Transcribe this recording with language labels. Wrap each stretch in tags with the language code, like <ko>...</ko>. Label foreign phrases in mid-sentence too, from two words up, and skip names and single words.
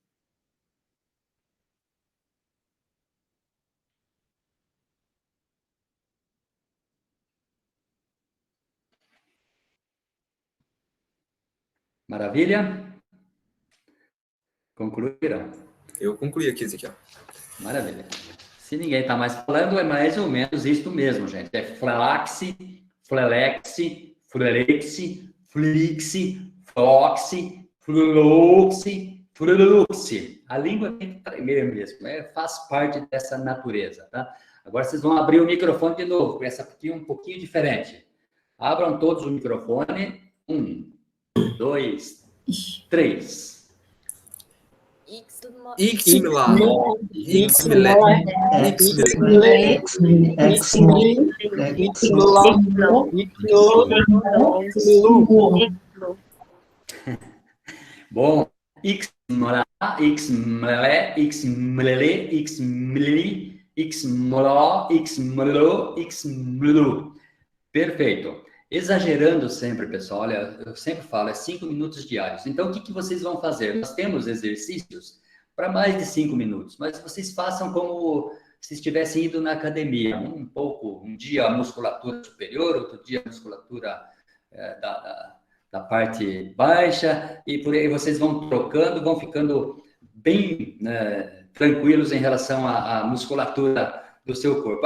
<pt>Maravilha? Concluíram? Eu concluí aqui, Ezequiel. Maravilha. Se ninguém está mais falando, é mais ou menos isto mesmo, gente. É flelaxi, flelexi, flelexi, flixi, floxi, fluxi, fluxi. A língua tem que tremer mesmo, faz parte dessa natureza, tá? Agora vocês vão abrir o microfone de novo, com essa aqui um pouquinho diferente. Abram todos o microfone. 1, 2, 3. Ixmila. Ixmile. Ixmile. Bom, xmla, xmle, xmlele, xmli, xmlo, xmlo, xmlu. Perfeito. Exagerando sempre, pessoal. Olha, eu sempre falo, é 5 minutos diários. Então, o que vocês vão fazer? Nós temos exercícios para mais de 5 minutos, mas vocês façam como se estivessem indo na academia. Um dia a musculatura superior, outro dia a musculatura da parte baixa, e por aí vocês vão trocando, vão ficando bem tranquilos em relação à musculatura do seu corpo.</pt>